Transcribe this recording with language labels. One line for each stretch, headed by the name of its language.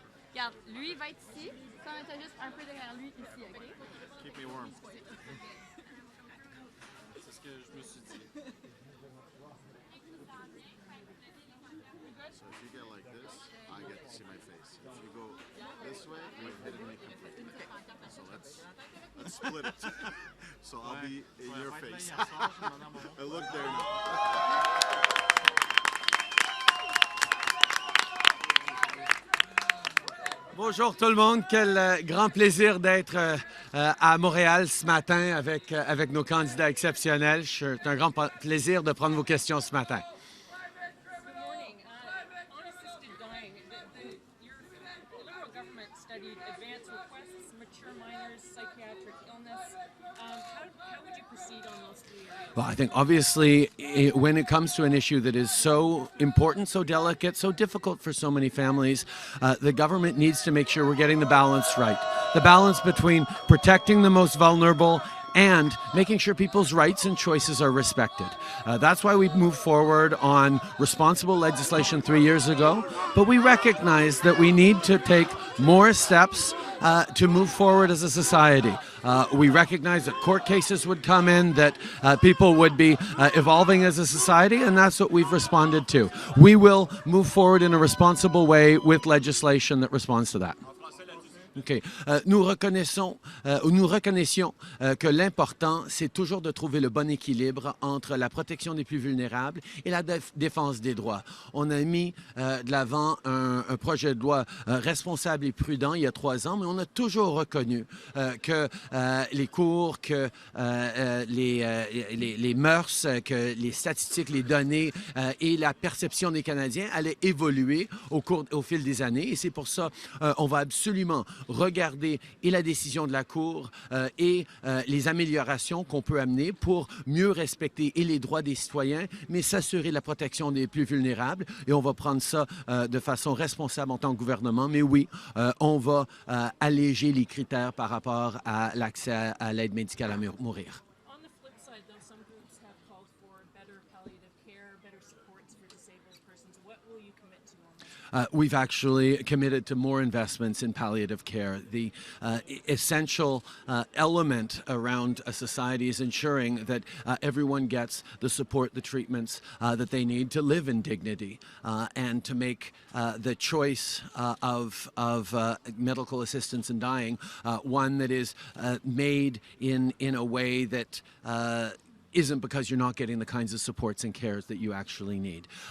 French: Regarde, lui va être ici. Ça, on est juste un peu derrière lui ici, OK?
English: Keep me warm.
French: C'est ce que je me suis dit.
English: So if you get like this, I get to see my face. If you go this way, you're hitting me completely. So let's split it. So I'll be in your face. I look there now.
French: Bonjour tout le monde, quel grand plaisir d'être à Montréal ce matin avec nos candidats exceptionnels. C'est un grand plaisir de prendre vos questions ce matin.
English: Good morning. Unassisted dying. Your Liberal government studied advanced requests, mature minors, psychiatric illness. How would you proceed on those three areas? Well, I think obviously when it comes to an issue that is so important, so delicate, so difficult for so many families, the government needs to make sure we're getting the balance right. The balance between protecting the most vulnerable and making sure people's rights and choices are respected. That's why we moved forward on responsible legislation 3 years ago, but we recognize that we need to take more steps to move forward as a society. We recognize that court cases would come in, that people would be evolving as a society, and that's what we've responded to. We will move forward in a responsible way with legislation that responds to that. Okay.
French: Nous reconnaissions que l'important, c'est toujours de trouver le bon équilibre entre la protection des plus vulnérables et la défense des droits. On a mis de l'avant un projet de loi responsable et prudent il y a 3 ans, mais on a toujours reconnu que les cours, que les mœurs, que les statistiques, les données et la perception des Canadiens allaient évoluer au fil des années. Et c'est pour ça qu'on va absolument regarder et la décision de la Cour et les améliorations qu'on peut amener pour mieux respecter et les droits des citoyens, mais s'assurer de la protection des plus vulnérables. Et on va prendre ça de façon responsable en tant que gouvernement. Mais oui, on va alléger les critères par rapport à l'accès à l'aide médicale à mourir.
English: On the flip side, though, some groups have called for better palliative care, better supports for disabled persons. What will you commit to on that? We've actually committed to more investments in palliative care. The essential element around a society is ensuring that everyone gets the support, the treatments that they need to live in dignity and to make the choice of medical assistance in dying one that is made in a way that isn't because you're not getting the kinds of supports and cares that you actually need.